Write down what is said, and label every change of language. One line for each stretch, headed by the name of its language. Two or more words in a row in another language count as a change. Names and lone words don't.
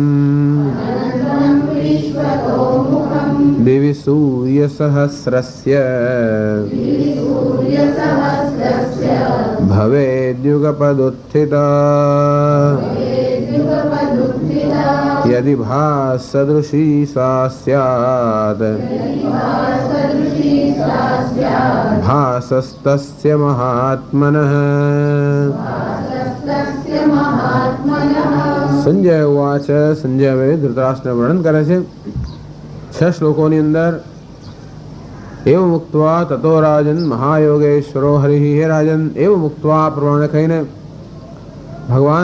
Sanskrit: दिवि सूर्यसहस्रस्य भवेद्युगपदुत्थिता यदि भासदृशी सा स्यात् भासस्तस्य महात्मनः। સંજય ઉવાચ
Gujarati: સંજય હવે ધૃતરાષ્ટ્રને વર્ણન કરે છે 6 શ્લોકોની અંદર
Sanskrit: એવ મુક્ત્વા તતો રાજન મહાયોગેશ્વરો હરિ હે રાજન એવ મુક્ત્વા
Gujarati: પ્રમાણે કહીને ભગવાન